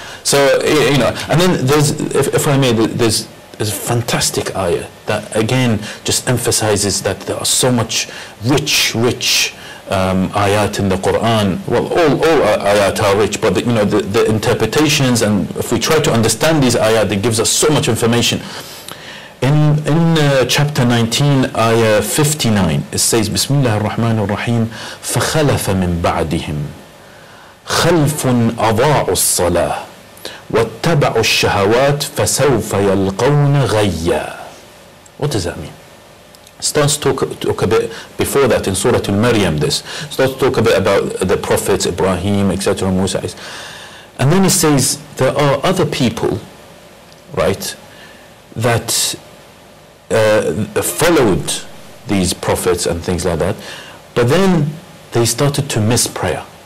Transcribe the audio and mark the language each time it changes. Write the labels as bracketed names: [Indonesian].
[English] So and then there's, if I may, there's a fantastic ayah that again just emphasizes that there are so much rich ayat in the Quran. Well, all ayat are rich, but the interpretations, and if we try to understand these ayat, it gives us so much information. In chapter 19, ayah 59, it says, [Arabic] Bismillah ar-Rahman ar-Rahim, فَخَلَفَ مِن بَعْدِهِمْ خَلْفٌ أَضَاعُوا الصَّلَاةِ وَاتَّبَعُوا الشَّهَوَاتِ فَسَوْفَ يَلْقَوْنَ غَيًّا. [English] What does that mean? Starts to talk a bit before that in Surah Al-Maryam. This starts to talk a bit about the prophets, Ibrahim, etc., Musa, and then it says there are other people, right, that followed these prophets and things like that, but then they started to miss prayer.